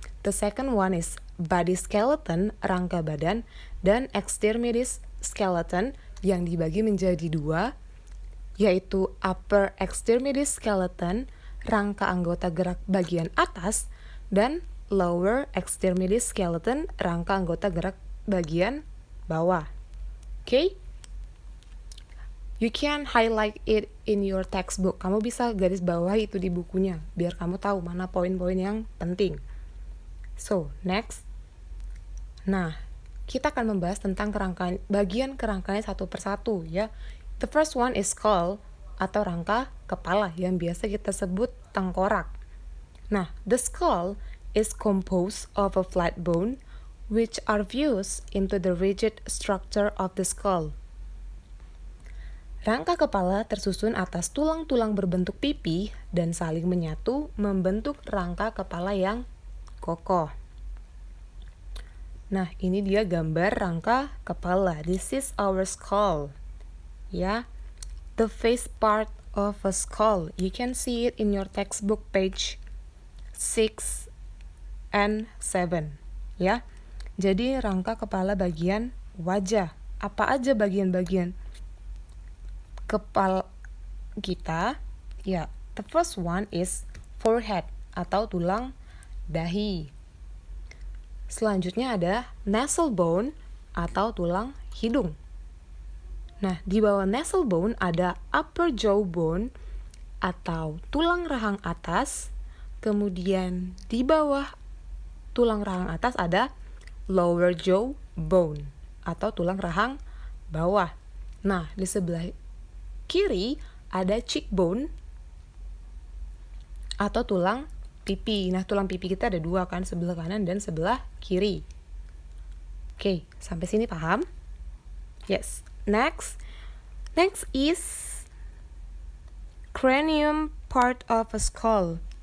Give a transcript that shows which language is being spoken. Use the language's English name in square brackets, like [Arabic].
[English] The second one is body skeleton, [Indonesian] rangka badan, dan extremities skeleton yang dibagi menjadi 2, yaitu upper extremities skeleton, rangka anggota gerak bagian atas, dan lower extremities skeleton, rangka anggota gerak bagian bawah. [English] Okay? You can highlight it in your textbook. [Indonesian] Kamu bisa garis bawahi itu di bukunya, biar kamu tahu mana poin-poin yang penting. [English] So, next. [Indonesian] Nah, kita akan membahas tentang bagian kerangkanya satu persatu, ya. [English] The first one is skull [Indonesian] atau rangka kepala yang biasa kita sebut tengkorak. [English] Nah, the skull is composed of a flat bone which are fused into the rigid structure of the skull. [Indonesian] Rangka kepala tersusun atas tulang-tulang berbentuk pipi dan saling menyatu membentuk rangka kepala yang kokoh. Nah, ini dia gambar rangka kepala. [English] This is our skull. Ya, the face part of a skull. You can see it in your textbook page 6 and 7. [Indonesian] Ya, jadi rangka kepala bagian wajah. Apa aja bagian-bagian kepala kita? [English] Ya, the first one is forehead [Indonesian] atau tulang dahi. Selanjutnya ada nasal bone atau tulang hidung. Nah, di bawah nasal bone ada upper jaw bone atau tulang rahang atas. Kemudian di bawah tulang rahang atas ada lower jaw bone atau tulang rahang bawah. Nah, di sebelah kiri ada cheekbone atau tulang pipi. Nah, tulang pipi kita ada 2 kan, sebelah kanan dan sebelah kiri. Oke, sampai sini paham? Yes. [English] Next is cranium part of a skull.